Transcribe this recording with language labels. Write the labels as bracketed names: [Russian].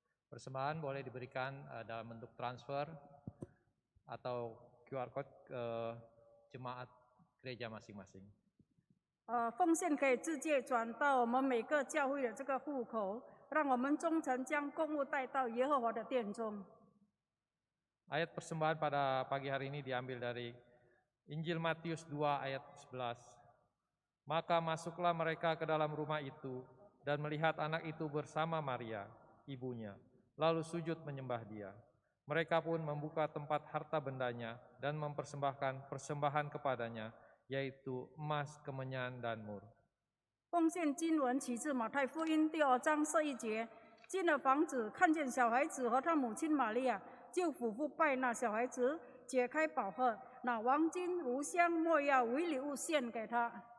[Indonesian] Persembahan boleh diberikan dalam bentuk transfer atau QR code ke jemaat gereja masing-masing. [Chinese] 奉献可以直接转到我们每个教会的这个户口，让我们忠诚将供物带到耶和华的殿中。 [Indonesian] Ayat persembahan pada pagi hari ini diambil dari Injil Matius 2 ayat 11. Maka masuklah mereka ke dalam rumah itu dan melihat anak itu bersama Maria, ibunya, lalu sujud menyembah dia. Mereka pun membuka tempat harta bendanya dan mempersembahkan persembahan kepadanya, yaitu emas, kemenyan, dan mur. [Chinese] 奉献经文起自马太福音第2章11节，进了房子，看见小孩子和他母亲玛利亚，就俯伏拜那小孩子，解开宝盒，拿黄金、乳香、没药为礼物献给他。